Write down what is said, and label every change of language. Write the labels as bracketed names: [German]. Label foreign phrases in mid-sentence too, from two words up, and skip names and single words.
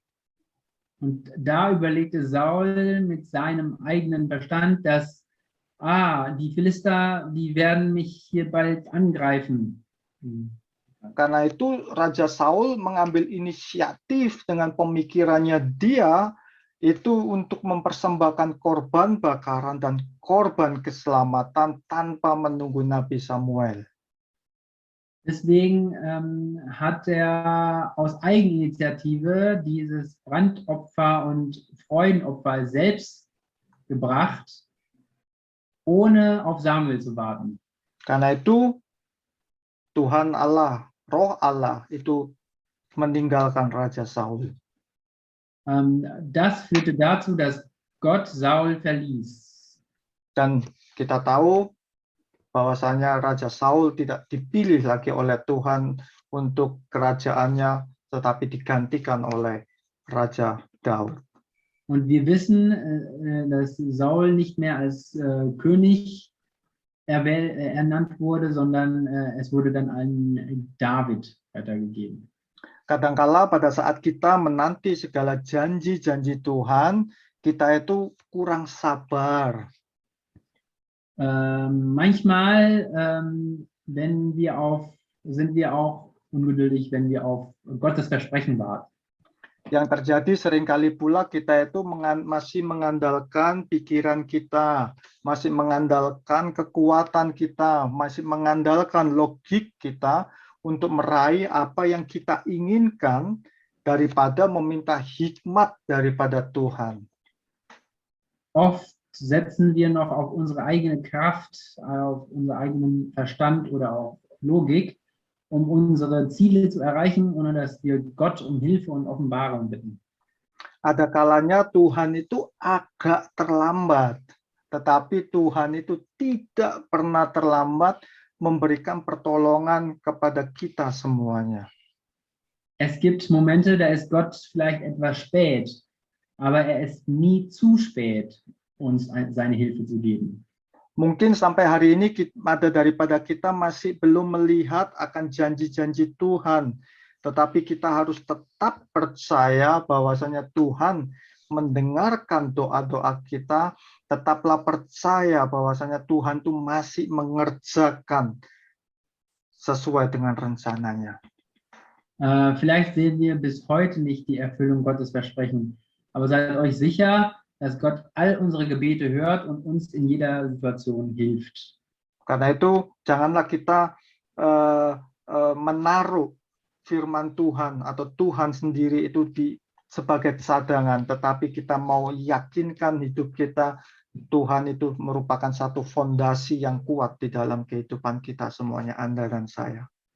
[German] Und da überlegte Saul mit seinem eigenen Verstand, dass die Philister, die werden mich hier bald angreifen. [Indonesian] Karena itu Raja Saul mengambil inisiatif dengan pemikirannya dia itu untuk mempersembahkan korban bakaran dan korban keselamatan tanpa menunggu Nabi Samuel. [German] Deswegen hat er aus Eigeninitiative dieses Brandopfer und Freudenopfer selbst gebracht, ohne auf Samuel zu warten. [Indonesian] Karena itu Tuhan Allah, Roh Allah itu meninggalkan Raja Saul. [German] Das führte dazu, dass Gott Saul verließ. [Indonesian] Dan kita tahu bahwasanya Raja Saul tidak dipilih lagi oleh Tuhan untuk kerajaannya, tetapi digantikan oleh Raja Daud. [German] Und wir wissen, dass Saul nicht mehr als König ernannt wurde, sondern es wurde dann an David weitergegeben. [Indonesian] Kadangkala pada saat kita menanti segala janji-janji Tuhan, kita itu kurang sabar. [German] Manchmal sind wir auch ungeduldig, wenn wir auf Gottes Versprechen warten. [Indonesian] Yang terjadi seringkali pula kita itu masih mengandalkan pikiran kita, masih mengandalkan kekuatan kita, masih mengandalkan logik kita untuk meraih apa yang kita inginkan daripada meminta hikmat daripada Tuhan. [German] Oft setzen wir noch auf unsere eigene Kraft, auf unseren eigenen Verstand oder auf Logik, um unsere Ziele zu erreichen, ohne dass wir Gott um Hilfe und Offenbarung bitten. [Indonesian] Ada kalanya Tuhan itu agak terlambat, tetapi Tuhan itu tidak pernah terlambat memberikan pertolongan kepada kita semuanya. [German] Es gibt Momente, da ist Gott vielleicht etwas spät, aber er ist nie zu spät, uns seine Hilfe zu geben. [Indonesian] Mungkin sampai hari ini ada daripada kita masih belum melihat akan janji-janji Tuhan, tetapi kita harus tetap percaya bahwasanya Tuhan mendengarkan doa-doa kita. Tetaplah percaya bahwasanya Tuhan itu masih mengerjakan sesuai dengan rencananya. [German] Vielleicht sehen wir bis heute nicht die Erfüllung Gottes Versprechen, aber seid euch sicher, dass Gott all unsere Gebete hört und uns in jeder Situation hilft. [Indonesian] Karena itu, janganlah kita menaruh firman Tuhan atau Tuhan sendiri itu sebagai cadangan, tetapi kita mau yakinkan hidup kita, Tuhan itu merupakan satu fondasi yang kuat di dalam kehidupan kita semuanya, Anda dan saya.